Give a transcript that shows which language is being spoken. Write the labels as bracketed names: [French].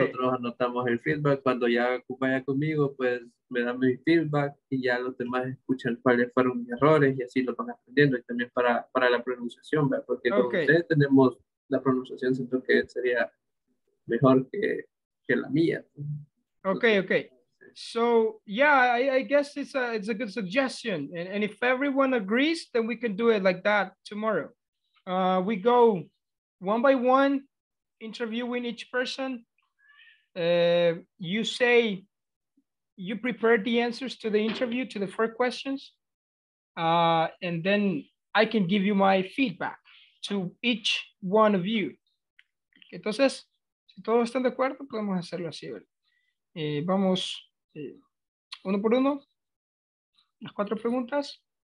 [Spanish] nosotros anotamos el feedback. Cuando ya vaya conmigo, pues me da mi feedback y ya los demás escuchan cuáles fueron mis errores y así lo van aprendiendo. Y también para la pronunciación, ¿verdad? Porque con [English] Okay. [Spanish] ustedes tenemos la pronunciación, siento que sería mejor que la mía. [English] Okay. [Spanish] Entonces, [English] Okay. So yeah, I guess it's a good suggestion, and if everyone agrees, then we can do it like that tomorrow. We go one by one, interviewing each person. You say you prepare the answers to the interview to the 4 questions, and then I can give you my feedback to each one of you. [Spanish] Entonces, si todos están de acuerdo, podemos hacerlo así. Vamos uno por uno, las 4 preguntas.